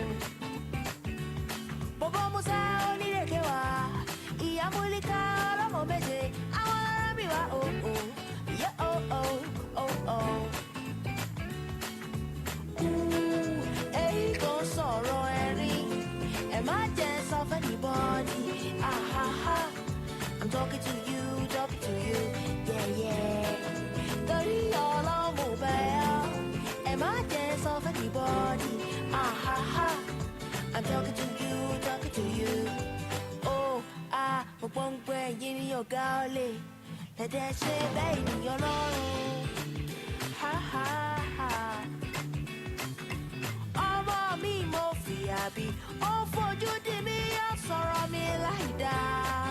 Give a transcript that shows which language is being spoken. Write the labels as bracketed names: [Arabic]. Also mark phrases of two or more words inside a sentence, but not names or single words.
[Yoruba] Bọ̀bọ̀ Musa onírèké wá. Ìyá Múlíká ọlọ́mọ méje. Àwọn ọ̀rẹ́ mi wá oh oh. Yeah oh oh oh oh. Èyí kò sọ̀rọ̀ ẹ̀rín. Ẹ má jẹ́ sọ fẹ́ anybody. Ah ha ha. [English] I'm talking to you, yeah, yeah. [Yoruba] Torí ọlọ́mọ bẹ́ẹ̀ ẹ má jẹ́ sọ fẹ́ anybody. Ah ha ha. [English] I'm talking to you. [Yoruba] Oh ah, mo gbọ́ ń pẹ́ yín ní ọ̀gá ọ̀lẹ. Lẹ́dẹ̀ ṣe bẹ́ẹ̀ ènìyàn lọ́rùn. Ha ha ha. Ọmọ mi mo fìyà bí. Ó fojú di mi, ó sọ̀rọ̀ mi láì dáa.